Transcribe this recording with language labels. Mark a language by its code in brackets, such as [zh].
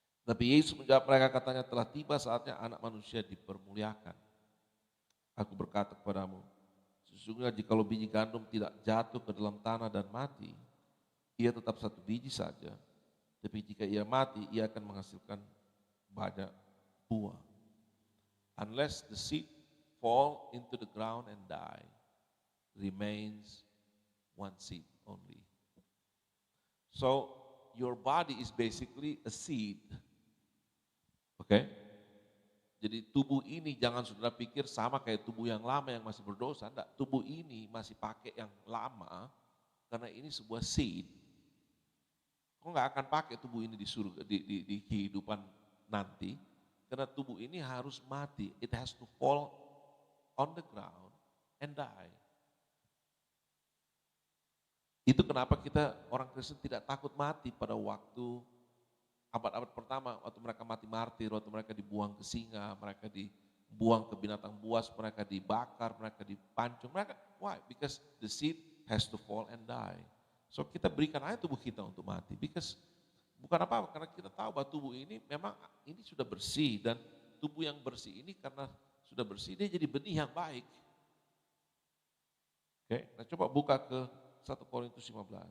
[id] Tapi Yesus menjawab mereka katanya telah tiba saatnya anak manusia dipermuliakan. Aku berkata kepadamu, sesungguhnya jikalau biji gandum tidak jatuh ke dalam tanah dan mati, ia tetap satu biji saja. Tapi jika ia mati, ia akan menghasilkan banyak buah. [en] Unless the seed fall into the ground and die, remains one seed only. So your body is basically a seed. Oke? [id] Jadi tubuh ini jangan saudara pikir sama kayak tubuh yang lama yang masih berdosa. Enggak, tubuh ini masih pakai yang lama karena ini sebuah [en] seed. [id] Kau nggak akan pakai tubuh ini di surga, di kehidupan nanti. Karena tubuh ini harus mati. [en] It has to fall on the ground and die. [id] Itu kenapa kita orang Kristen tidak takut mati pada waktu abad-abad pertama, waktu mereka mati martir, waktu mereka dibuang ke singa, mereka dibuang ke binatang buas, mereka dibakar, mereka dipancung, mereka, [en] why? Because the seed has to fall and die. [id] So kita berikan aja tubuh kita untuk mati, [en] because [id] bukan apa-apa, karena kita tahu bahwa tubuh ini memang ini sudah bersih, dan tubuh yang bersih ini karena sudah bersih, dia jadi benih yang baik. Oke, nah coba buka ke 1 Korintus 15.